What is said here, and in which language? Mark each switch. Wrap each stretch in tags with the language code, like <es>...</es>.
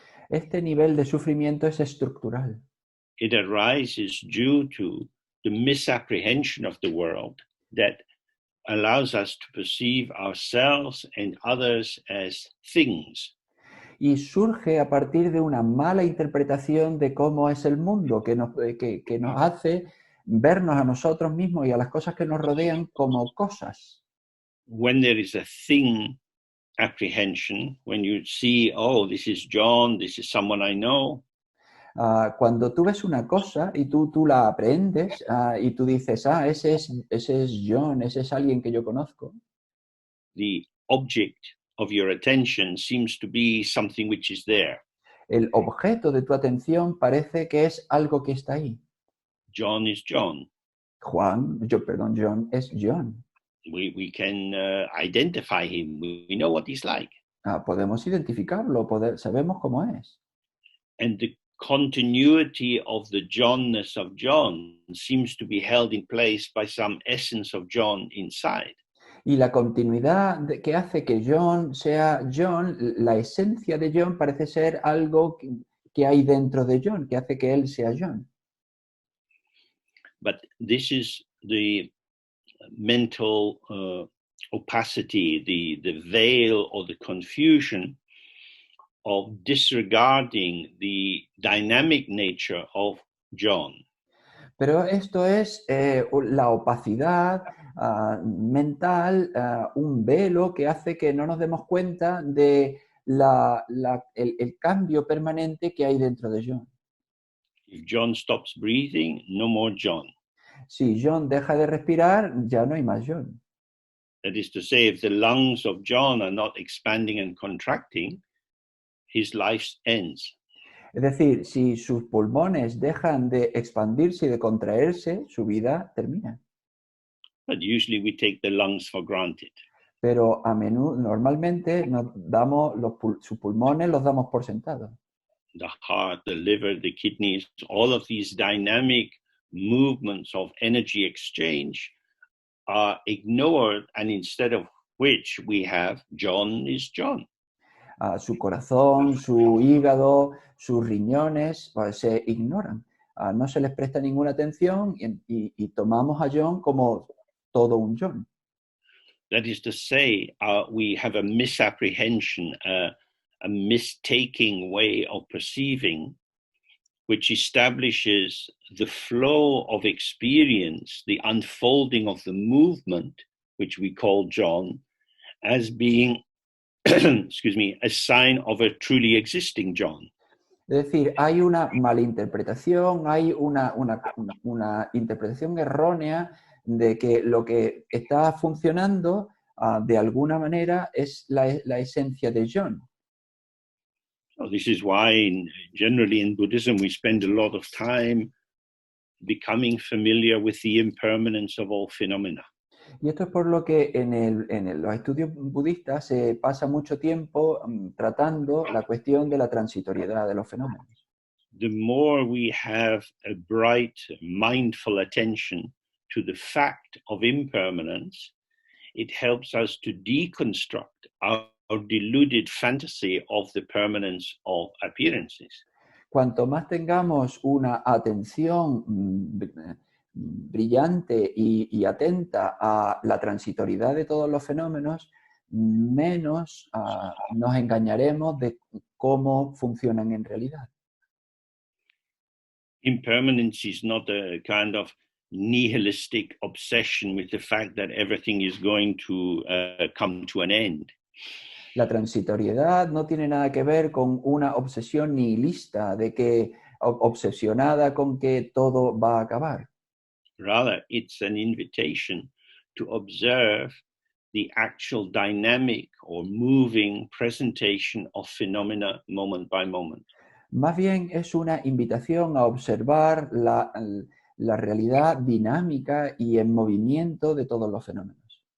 <es>Este nivel de sufrimiento es estructural.</es> <en>It arises due to the misapprehension of the world that allows us to perceive ourselves and others as things.</en> <es>Y surge a partir de una mala interpretación de cómo es el mundo, que nos hace vernos a nosotros mismos y a las cosas que nos rodean como cosas.</es> <en>When there is a thing apprehension, when you see, oh, this is John, this is someone I know.</en> <es>Cuando tú ves una cosa y tú la aprendes y tú dices, ese es John, ese es alguien que yo conozco.</es> <en>The object of your attention seems to be something which is there.</en> <es>El objeto de tu atención parece que es algo que está ahí.</es> <en>John is John.</en> <es>John es John.</es> <en>We can identify him. We know what he's like.</en> <es>Podemos identificarlo, sabemos cómo es.</es> <en>And the continuity of the Johnness of John seems to be held in place by some essence of John inside.</en> <es>Y la continuidad que hace que John sea John, la esencia de John parece ser algo que hay dentro de John, que hace que él sea John.</es> <en>But this is the mental opacity, the veil or the confusion of disregarding the dynamic nature of John.</en> <es>Pero esto es la opacidad mental, un velo que hace que no nos demos cuenta de el cambio permanente que hay dentro de John.</es> <en>If John stops breathing, no more John.</en> <es>Si John deja de respirar, ya no hay más John.</es> <en>That is to say, if the lungs of John are not expanding and contracting, his life ends.</en> <es>Es decir, si sus pulmones dejan de expandirse y de contraerse, su vida termina.</es> <en>But usually we take the lungs for granted.</en> <es>Pero normalmente sus pulmones los damos por sentados.</es> <en>The heart, the liver, the kidneys, all of these dynamic movements of energy exchange are ignored, and instead of which we have John is John.</en> <es>Su corazón, su hígado, sus riñones se ignoran. No se les presta ninguna atención y tomamos a John como todo un John.</es> <en>That is to say, we have a misapprehension, a mistaking way of perceiving which establishes the flow of experience, the unfolding of the movement, which we call John, as being, excuse me, a sign of a truly existing John.</en> <es>Es decir, hay una malinterpretación, hay una interpretación errónea de que lo que está funcionando de alguna manera es la esencia de John.</es> <en>So this is why generally in Buddhism we spend a lot of time becoming familiar with the impermanence of all phenomena.</en> <es>Y esto es por lo que en los estudios budistas se pasa mucho tiempo tratando la cuestión de la transitoriedad de los fenómenos.</es> <en>The more we have a bright, mindful attention to the fact of impermanence, it helps us to deconstruct our deluded fantasy of the permanence of appearances.</en> <es>Cuanto más tengamos una atención brillante y atenta a la transitoriedad de todos los fenómenos, menos nos engañaremos de cómo funcionan en realidad.</es> <en>Impermanence is not a kind of nihilistic obsession with the fact that everything is going to come to an end.</en> <es>La transitoriedad no tiene nada que ver con una obsesión nihilista, de que obsesionada con que todo va a acabar.</es> <en>Rather, it's an invitation to observe the actual dynamic or moving presentation of phenomena moment by moment.</en> <es>Más bien es una invitación a observar la realidad dinámica y en movimiento de todos los fenómenos.</es>